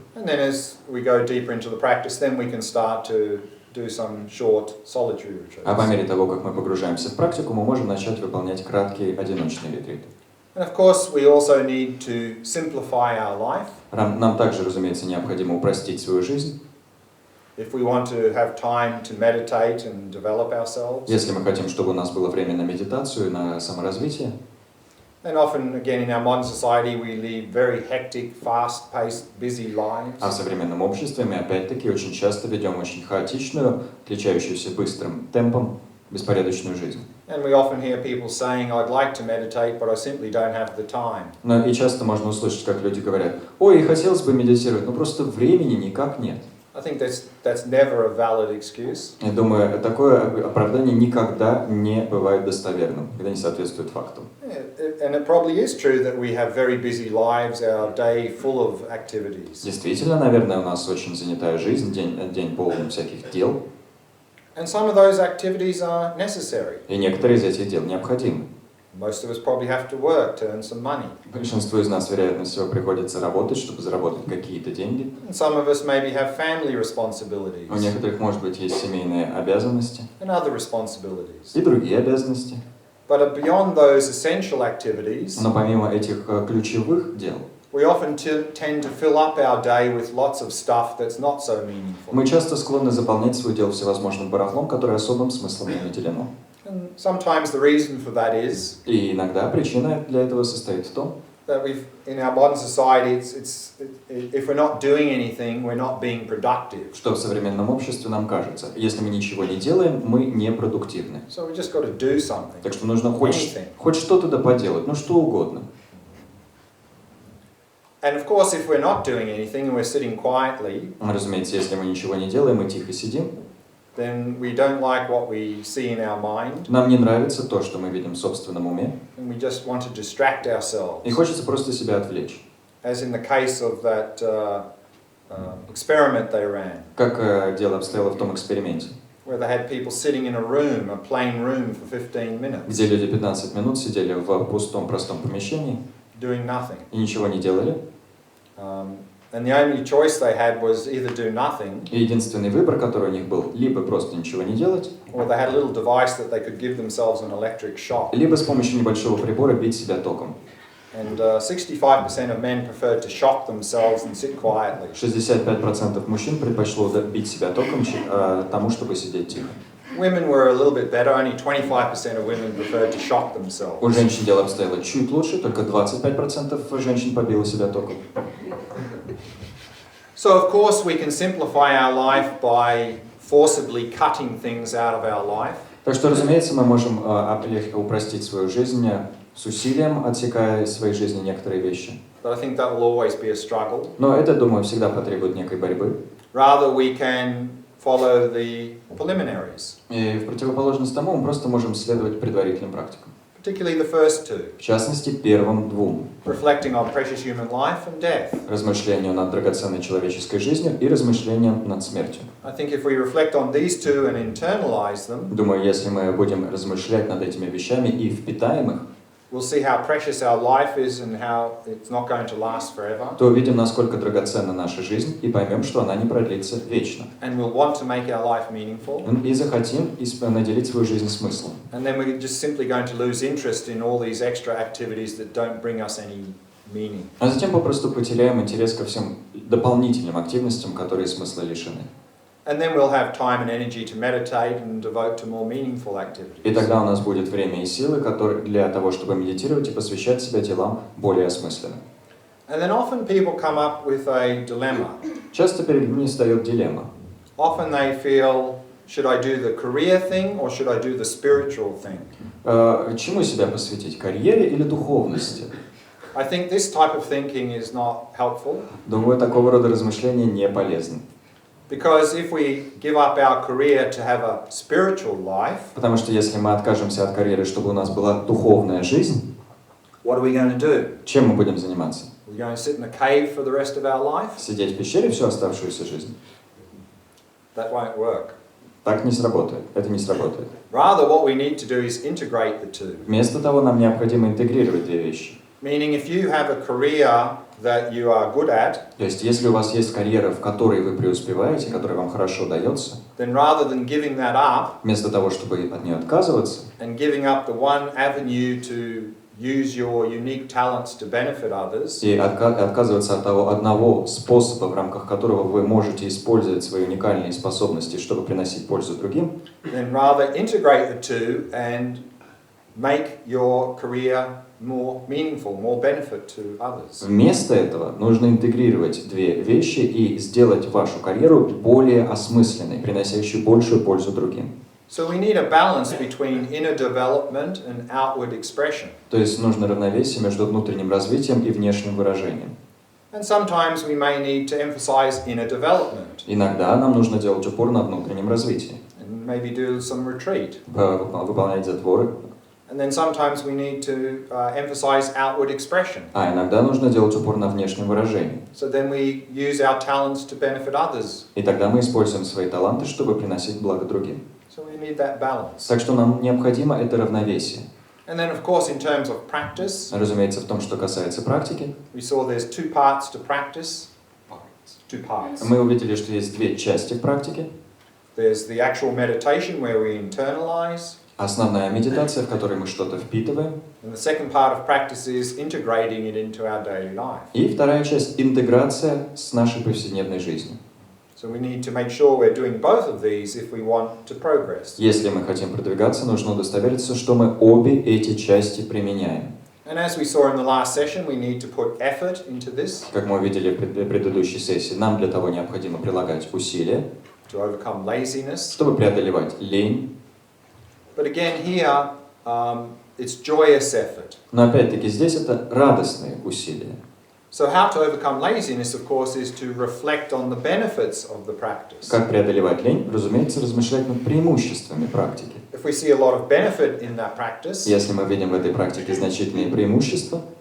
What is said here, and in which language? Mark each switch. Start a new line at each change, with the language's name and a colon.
English: and then as we go deeper into the practice, then we can start to do some short solitary
Russian: А по
English: retreats.
Russian: мере того, как мы погружаемся в практику, мы можем начать выполнять краткие одиночные ретриты.
English: And of course, we also need to simplify our life.
Russian: Нам также, разумеется, необходимо упростить свою жизнь.
English: If we want to have time to meditate and develop ourselves,
Russian: Если мы хотим, чтобы у нас было время на медитацию, на саморазвитие,
English: then often, again, in our modern society, we lead very hectic, fast-paced, busy lives.
Russian: а в современном обществе мы опять-таки очень часто ведем очень хаотичную, отличающуюся быстрым темпом, беспорядочную жизнь.
English: And we often hear people saying, I'd like to meditate, but I simply don't have the time.
Russian: Но и часто можно услышать, как люди говорят: ой, хотелось бы медитировать, но просто времени никак нет.
English: I think that's never a valid excuse.
Russian: Я думаю, такое оправдание никогда не бывает достоверным, когда не соответствует факту.
English: And it probably is true that we have very busy lives, our day full of activities.
Russian: Действительно, наверное, у нас очень занятая жизнь, день полон всяких дел,
English: And some of those activities are necessary.
Russian: и некоторые из этих дел необходимы.
English: Most of us probably have to work to earn some money.
Russian: Большинству из нас, вероятно всего, приходится работать, чтобы заработать какие-то деньги.
English: And some of us maybe have family responsibilities
Russian: У некоторых, может быть, есть семейные обязанности
English: and other responsibilities.
Russian: и другие обязанности.
English: But beyond those essential activities,
Russian: Но помимо этих ключевых дел,
English: we often tend to fill up our day with lots of stuff that's not so meaningful.
Russian: мы часто склонны заполнять свое дело всевозможным барахлом, которое особым смыслом не наделено.
English: And sometimes the reason for that is
Russian: И иногда причина для этого состоит в том,
English: that in our modern society, if we're not doing anything, we're not being productive.
Russian: что в современном обществе нам кажется, если мы ничего не делаем, мы непродуктивны.
English: So we just got to do something.
Russian: Так что нужно хоть что-то да поделать, ну что угодно.
English: And of course, if we're not doing anything and we're sitting quietly,
Russian: Разумеется, если мы ничего не делаем, мы тихо сидим,
English: then we don't like what we see in our mind,
Russian: нам не нравится то, что мы видим в собственном уме,
English: and we just want to distract ourselves.
Russian: и хочется просто себя отвлечь.
English: As in the case of that experiment they ran,
Russian: Как дело обстояло в том эксперименте,
English: where they had people sitting in a plain room for 15 minutes,
Russian: где люди 15 минут сидели в пустом, простом помещении
English: doing nothing.
Russian: и ничего не делали.
English: And the only choice they had was either do nothing,
Russian: И единственный выбор, который у них был, либо просто ничего не делать,
English: or they had a little device that they could give themselves an electric shock.
Russian: либо с помощью небольшого прибора бить себя током.
English: And 65% of men preferred to shock themselves and sit quietly.
Russian: 65% мужчин предпочло бить себя током тому, чтобы сидеть тихо.
English: Women were a little bit better. Only 25% of women preferred to shock themselves.
Russian: У женщин дело обстояло чуть лучше, только 25% женщин побило себя током.
English: So of course we can simplify our life by forcibly cutting things out of our life.
Russian: Так что, разумеется, мы можем упростить свою жизнь с усилием, отсекая из своей жизни некоторые вещи.
English: But I think that will always be a struggle.
Russian: Но это, думаю, всегда потребует некой борьбы.
English: Rather we can follow the preliminaries.
Russian: И в противоположность тому мы просто можем следовать предварительным практикам.
English: Particularly the first two.
Russian: В частности, первым двум.
English: Reflecting on precious human life and death.
Russian: Размышлению над драгоценной человеческой жизнью и размышлением над смертью.
English: I think if we reflect on these two and internalize them,
Russian: думаю, если мы будем размышлять над этими вещами и впитаем их,
English: we'll see how precious our life is and how it's not going to last forever.
Russian: то увидим, насколько драгоценна наша жизнь, и поймем, что она не продлится вечно.
English: And we'll want to make our life meaningful.
Russian: И захотим наделить свою жизнь смыслом.
English: And then we're just simply going to lose interest in all these extra activities that don't bring us any meaning.
Russian: А затем попросту потеряем интерес ко всем дополнительным активностям, которые смысла лишены.
English: And then we'll have time and energy to meditate and devote to more meaningful activities.
Russian: И тогда у нас будет время и силы, для того, чтобы медитировать и посвящать себя делам более осмысленным.
English: And then often people come up with a dilemma.
Russian: Часто перед ними встает дилемма.
English: Often they feel, should I do the career thing or should I do the spiritual thing?
Russian: Чему себя посвятить? Карьере или духовности?
English: I think this type of thinking is not helpful.
Russian: Думаю, такого рода размышления не полезны.
English: Because if we give up our career to have a spiritual life,
Russian: потому что если мы откажемся от карьеры, чтобы у нас была духовная жизнь,
English: what are we going to do?
Russian: Чем мы будем заниматься?
English: We're going to sit in a cave for the rest of our life?
Russian: Сидеть в пещере всю оставшуюся жизнь?
English: That won't work.
Russian: Так не сработает. Это не сработает.
English: Rather, what we need to do is integrate the two.
Russian: Вместо того, нам необходимо интегрировать две вещи.
English: Meaning, if you have a career that you are good at,
Russian: то есть, если у вас есть карьера, в которой вы преуспеваете, которая вам хорошо дается,
English: then rather than giving that up,
Russian: вместо того, чтобы от нее отказываться,
English: and giving up the one avenue to use your unique talents to benefit others,
Russian: и отказываться от того одного способа, в рамках которого вы можете использовать свои уникальные способности, чтобы приносить пользу другим,
English: then rather integrate the two and make your career more meaningful, more benefit to others.
Russian: Вместо этого нужно интегрировать две вещи и сделать вашу карьеру более осмысленной, приносящей большую пользу другим.
English: So we need a balance between inner development and outward expression.
Russian: То есть нужно равновесие между внутренним развитием и внешним выражением.
English: And sometimes we may need to emphasize inner development.
Russian: Иногда нам нужно делать упор на внутреннем развитии.
English: And maybe do some retreat.
Russian: Выполнять затворы.
English: And then sometimes we need to emphasize outward expression.
Russian: А иногда нужно делать упор на внешнем выражении.
English: So then we use our talents to benefit others.
Russian: И тогда мы используем свои таланты, чтобы приносить благо другим.
English: So we need that balance.
Russian: Так что нам необходимо это равновесие.
English: And then, of course, in terms of practice,
Russian: разумеется, в том, что касается практики,
English: we saw there's two parts to practice. Two parts.
Russian: Мы увидели, что есть две части в практике.
English: There's the actual meditation where we internalize.
Russian: Основная медитация, в которой мы что-то впитываем.
English: And the second part of practice is integrating it into our daily life.
Russian: И вторая часть — интеграция с нашей повседневной жизнью.
English: So we need to make sure we're doing both of these if we want to progress.
Russian: Если мы хотим продвигаться, нужно удостовериться, что мы обе эти части применяем.
English: And as we saw in the last session, we need to put effort into this.
Russian: Как мы увидели в предыдущей сессии, нам для того необходимо прилагать усилия,
English: To overcome laziness.
Russian: чтобы преодолевать лень.
English: But again here, it's joyous effort.
Russian: Но опять-таки здесь это радостные усилия.
English: So how to overcome laziness, of course, is to reflect on the benefits of the practice.
Russian: Как преодолевать лень? Разумеется, размышлять над преимуществами практики.
English: If we see a lot of benefit in that practice,
Russian: Если мы видим в этой практике значительные преимущества,